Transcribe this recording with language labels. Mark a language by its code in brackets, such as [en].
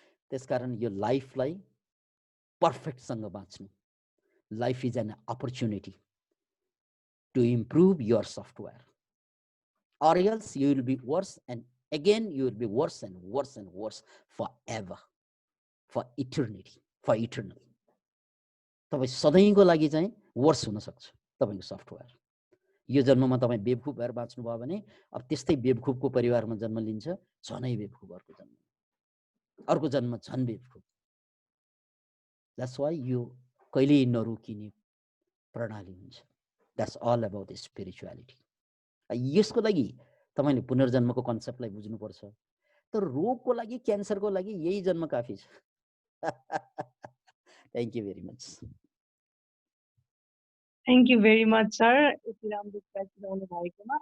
[ne] त्यसकारण यो लाइफलाई पर्फेक्टसँग बाँच्नु, [en] Life is an opportunity to improve your software, or else you will be worse and again you will be worse and worse and worse forever, for eternity, for eternal. [ne] तपाईँ सधैँको लागि चाहिँ worse हुन सक्छ तपाईँको सफ्टवेयर। यो जन्ममा तपाईँ बेवकुफ भएर बाँच्नुभयो भने अब त्यस्तै बेवकुफको परिवारमा जन्म लिन्छ, झनै बेवकुफ अर्को जन्म झन् बेवकुफ। [en] that's why [ne] यो कहिल्यै नरोकिने प्रणाली हुन्छ। [en] That's all about spirituality. [ne] यसको लागि तपाईँले पुनर्जन्मको कन्सेप्टलाई बुझ्नुपर्छ। तर रोगको लागि, क्यान्सरको लागि यही जन्म काफी छ। [en] Thank you very much. Thank you very much sir, [ne] यति राम्रो बताउनु भएकोमा।